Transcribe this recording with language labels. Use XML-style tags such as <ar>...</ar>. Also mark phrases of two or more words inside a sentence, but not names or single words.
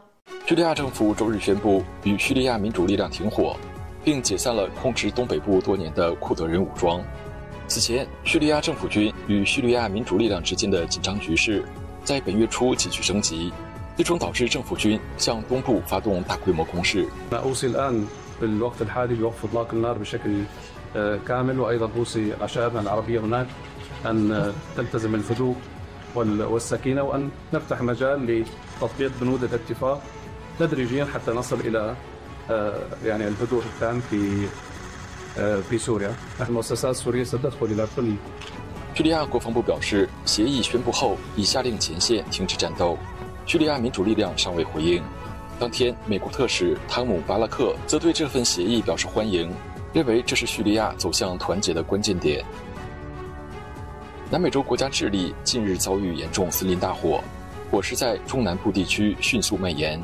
<zh>叙利亚政府周日宣布与叙利亚民主力量停火，并解散了控制东北部多年的库德人武装。此前，叙利亚政府军与叙利亚民主力量之间的紧张局势在本月初急剧升级，最终导致政府军向东部发动大规模攻势。</zh> <ar>تدريجيا حتى نصل إلى يعني الهدوء التام في سوريا. المؤسسات السورية ستدخل إلى كل.</ar> <zh>叙利亚国防部表示，协议宣布后已下令前线停止战斗。叙利亚民主力量尚未回应。当天，美国特使汤姆·巴拉克则对这份协议表示欢迎，认为这是叙利亚走向团结的关键点。南美洲国家智利近日遭遇严重森林大火，火势在中南部地区迅速蔓延。</zh>